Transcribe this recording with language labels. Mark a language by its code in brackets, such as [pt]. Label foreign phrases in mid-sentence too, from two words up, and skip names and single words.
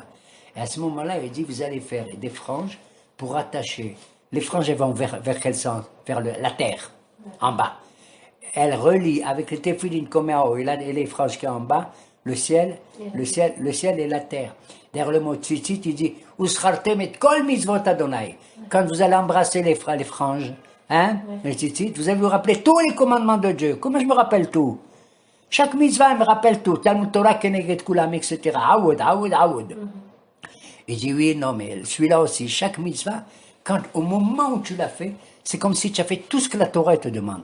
[fr] Et à ce moment-là, il dit, vous allez faire des franges pour attacher. Les franges, elles vont vers quel sens? Vers la terre, en bas. Elles relient avec le téphilin comme en haut et les franges qui sont en bas, le ciel et la terre. Derrière le mot tzitzit, il dit, [he] וזכרתם את כל מצות ה. [fr] Quand vous allez embrasser les franges, les tzitzit, vous allez vous rappeler tous les commandements de Dieu. Comment je me rappelle tout? Chaque mitzvah, elle me rappelle tout. [he] תלמוד תורה כנגד כולם, [fr] etc. Aoud. Il dit, oui, non, mais celui-là aussi, chaque mitzvah, au moment où tu l'as fait, c'est comme si tu as fait tout ce que la Torah te demande.